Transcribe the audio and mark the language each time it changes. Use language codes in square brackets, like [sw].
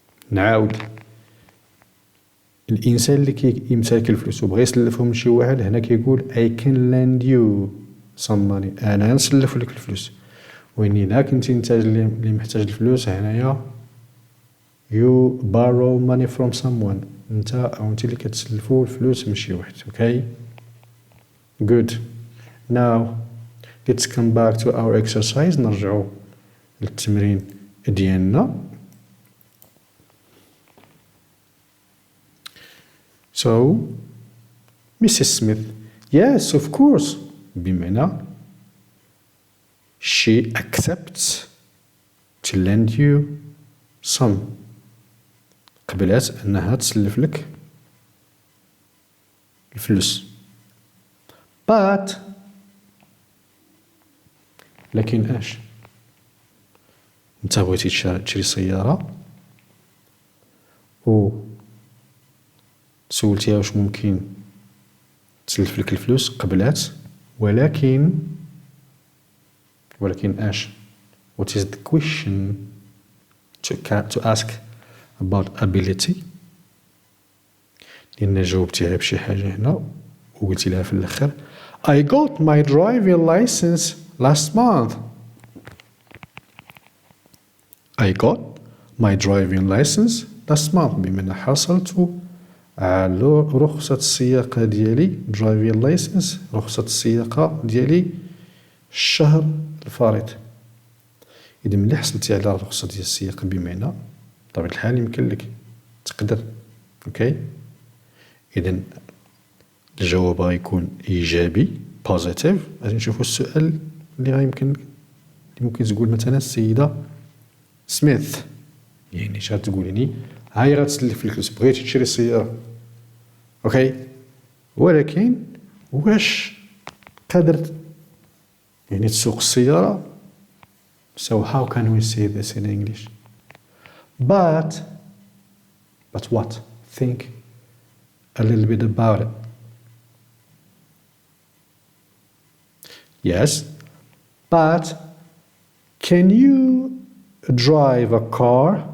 [ar] نعاود، الإنسان اللي كيمتلك الفلوس وبغى يسلفهم لشي واحد هنا كيقول [en] I can lend you some money. [ar] أنا نسلف لك الفلوس. وين إلا كنتي انت اللي محتاج الفلوس هنايا [en] you borrow money from someone. [ar] انت أو انت اللي كتسلفو الفلوس من شي واحد. [en] Okay. Good. Now let's come back to our exercise. [ar] نرجعو للتمرين ديالنا. [en] So Mrs. Smith. Yes, of course. بمعنى she accepts to lend you some. [ar] قبلت أنها تسلف لك الفلوس. But لكن اش؟ انت بغيتي تشري سيارة و سولتيها واش ممكن تسلف لك الفلوس، قبلات، ولكن [en] اش؟ What is the question to ask about ability؟ [ar] لأن جاوبتيها بشي حاجة هنا وقلتي لها في الآخر [en] I got my driving license last month. I got my driving license last month. [ar] بمعنى حصلت على رخصة السياقة ديالي driving license، رخصة السياقة ديالي الشهر الفارط. إذا ملي حصلتي على رخصة ديال السياقة بمعنى بطبيعة الحال يمكن لك تقدر. أوكي. إذا الجواب غيكون إيجابي positive. غادي نشوفو السؤال اللي غيمكن ممكن تقول مثلا السيدة سميث، يعني اش غتقول يعني هاي غتسلف لك بغيتي تشري السيارة، اوكي، ولكن واش قادر يعني تسوق السيارة؟ [en] So how can we say this in English? But what? Think a little bit about it. Yes, but can you drive a car?